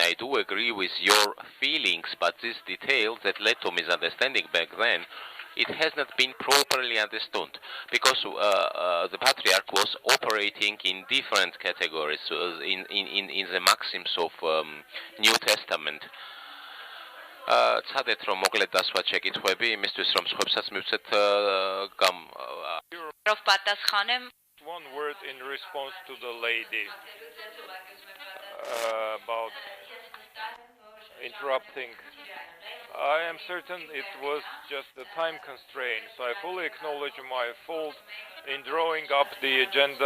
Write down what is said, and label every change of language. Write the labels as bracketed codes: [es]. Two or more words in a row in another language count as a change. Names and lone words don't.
[en] I do agree with your feelings, but these details that led to misunderstanding back then, it has not been properly understood, because the Patriarch was operating in different categories in the maxims of New Testament. [ka] Цადეთ რომ მოკლედ დასვა შეკითხვები იმისთვის რომ სხვებსაც მივცეთ [en] One word in response to the lady about interrupting. I am certain it was just a time constraint, so I fully acknowledge my fault in drawing up the agenda.